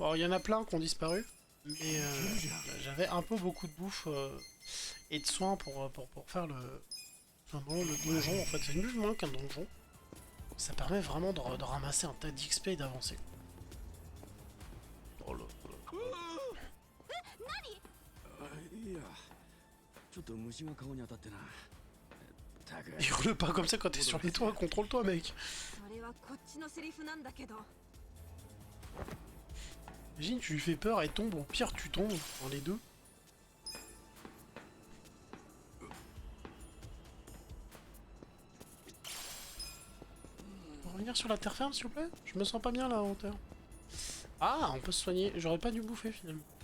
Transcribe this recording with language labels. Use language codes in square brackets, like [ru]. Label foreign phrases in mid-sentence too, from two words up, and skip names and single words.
[fr] Alors il y en a plein qui ont disparu, mais j'avais un peu beaucoup de bouffe et de soins pour faire Enfin bon, le donjon en fait c'est nul moins qu'un donjon. Ça permet vraiment de ramasser un tas d'XP et d'avancer. Oh là là. [ja] いやちょっと虫が顔に当たってなたく [fr] Hurle pas comme ça quand t'es sur les toits, contrôle-toi mec. [ja] それはこっちのセリフなんだけど。 [fr] Imagine tu lui fais peur et tombe, au pire tu tombes dans les deux. On peut revenir sur la terre ferme s'il vous plaît? Je me sens pas bien là en hauteur. Ah, on peut se soigner, j'aurais pas dû bouffer finalement.